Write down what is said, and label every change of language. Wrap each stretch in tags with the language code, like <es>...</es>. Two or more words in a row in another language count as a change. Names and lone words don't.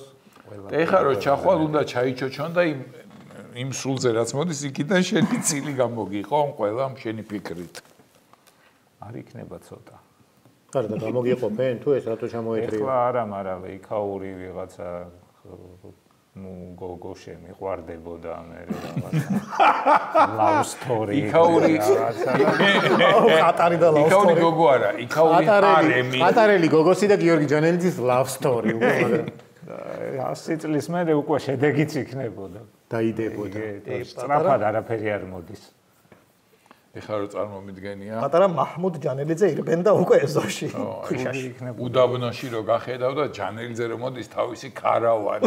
<ka>ეხლა რო ჩახვალ უნდა ჩაიჩოჩონ და იმ სულზე რაც მოდის იქიდან შენი წილი გამოგიყო ყველა შენი ფიქრით. არ იქნება ცოტა. არა და გამოგიყოფენ თუ ეს რატო ჩამოეთრიო? ეხლა არა, მაგრამ იქაური ვიღაცა გოგო შემიყვარდებოდა მე რაღაცა</ka> <en>love story.</en> <ka>იქაური ყატარი და</ka> <en>love story.</en> <ka>იქაური გოგო არა, იქაური არემი. ყატარელი გოგოსი და გიორგი ჯანელიძის</ka> <en>love story</en> <ka>უკვე მაგრამ 100 წლის მერე უკვე შედეგიც იქნებოდა. დაიდებოდა. სწრაფად არაფერი არ მოდის. ეხლა რო წარმომიდგენია პატარა მაჰმუდ ჯანელიძე ირბენდა უკვე ეზოში. ქვიშაში იქნებოდა. უდაბნოში რო გახედავ და ჯანელიძე რო მოდის თავისი ქარავანი.</ka>